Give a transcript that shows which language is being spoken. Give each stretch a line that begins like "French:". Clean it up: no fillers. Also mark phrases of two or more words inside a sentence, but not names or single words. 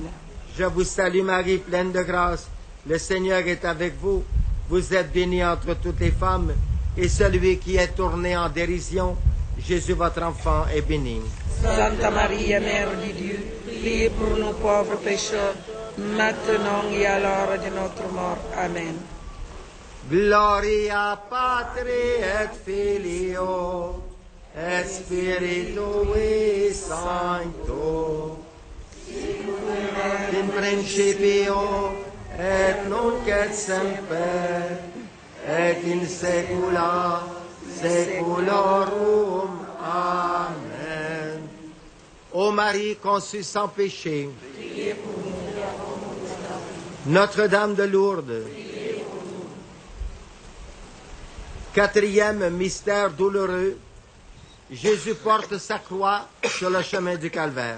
French: Je vous salue Marie, pleine de grâce, le Seigneur est avec vous. Vous êtes bénie entre toutes les femmes, et celui qui est tourné en dérision, Jésus, votre enfant, est béni. Sainte Marie, Mère de Dieu, priez pour nous pauvres pécheurs, maintenant et à l'heure de notre mort. Amen.
Latin: Gloria Patri et Filio, et Spiritui Sancto, in principio et nunc et semper, et in saecula saeculorum. Amen.
French: Ô Marie conçue sans péché, Notre-Dame de Lourdes, quatrième mystère douloureux, Jésus porte sa croix sur le chemin du Calvaire.